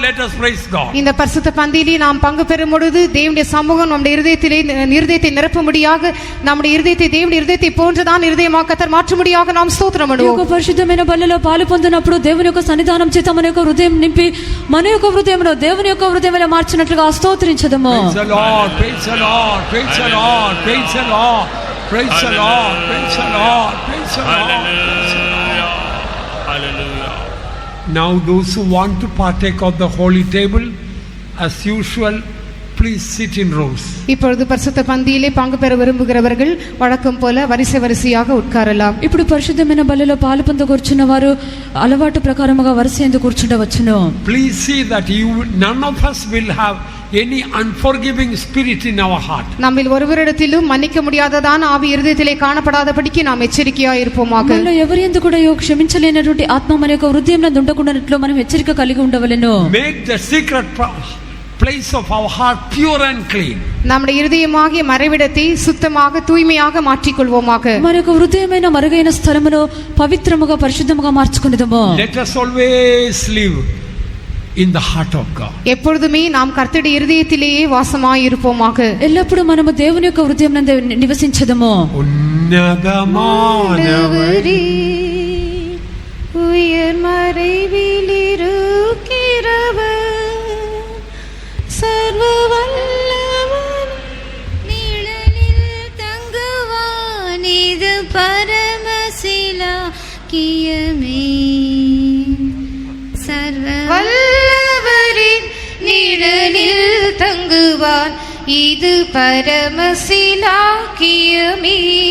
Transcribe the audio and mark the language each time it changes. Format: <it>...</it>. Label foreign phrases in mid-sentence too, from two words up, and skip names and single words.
<en>Let us praise God.</en> <ta>இந்த பரிசுத்த பந்தியிலே நாம் பங்கு பெறும் பொழுது தேவனுடைய சமூகம் நம்முடைய இருதயத்தை நிரப்பும்படியாக நம்முடைய இருதயத்தை தேவனுடைய இருதயத்தை போன்றதான் இருதயமாக கர்த்தர் மாற்றும்படியாக நாம் ஸ்தோத்திரம் பண்ணுவோம்.</ta> <te>పరిశుద్ధమైన బల్లలో పాలు పొందినప్పుడు దేవుని యొక్క సన్నిధానం చేత మన యొక్క హృదయం నింపి మన యొక్క హృదయంలో దేవుని యొక్క హృదయంలో మార్చినట్లుగా స్తోత్రించదము.</te> <en>Praise the Lord, praise the Lord, praise the Lord, praise the Lord, praise the Lord, praise the Lord, praise the Lord. Hallelujah. Now those who want to partake of the holy table, as usual, please sit in rows.</en> <ta>இப்பொழுது பரிசுத்த பந்தியிலே பங்கு பெற விரும்புகிறவர்கள் வழக்கம் போல வரிசையாக உட்காரலாம்.</ta> <te>ఇప్పుడు పరిశుద్ధమైన బల్లలో పాలు పొందగూర్చున్న వారు అలవాటు ప్రకారముగా వరుసయందు కూర్చుండవచ్చును.</te> <en>Please see that none of us will have any unforgiving spirit in our heart.</en> <ta>நம்மில் ஒருவரிடத்திலும் மன்னிக்க முடியாததான ஆவி இருதயத்திலே காணப்படாதபடிக்கு நாம் எச்சரிக்கையாய் இருப்போமாக.</ta> <te>మనలో ఎవరి యందు కూడా క్షమించలేనటువంటి ఆత్మ మన యొక్క హృదయంలో ఉండకుండానట్లు మనం హెచ్చరిక కలిగి ఉండవలెను.</te> <en>Make the secret place of our heart pure and clean.</en> <ta>நம்முடைய இருதயமாகிய மறைவிடத்தை சுத்தமாக தூய்மையாக மாற்றிக்கொள்வோமாக.</ta> <te>మన యొక్క హృదయమైన మరుగైన స్థలమును పవిత్రముగా పరిశుద్ధముగా మార్చుకొనిదము.</te> <en>Let us always live in the heart of God.</en> <ta>எப்பொழுதுமே நாம் கர்த்தருடைய இருதயத்திலேயே வாசமாய் இருப்போமாக.</ta> <te>ఎల్లప్పుడూ మనము దేవుని యొక్క హృదయమునందు నివసించదము.</te> <ta>உன்னதமானவரே உயர் மறைவில் இருக்கிறவர் சர்வ வல்லவன் நிழலில் தங்குவான் இது பரமசிலாக்கியமே சர்வ வல்லவரின் நிழலில் தங்குவான் இது பரமசிலாக்கியமே</ta>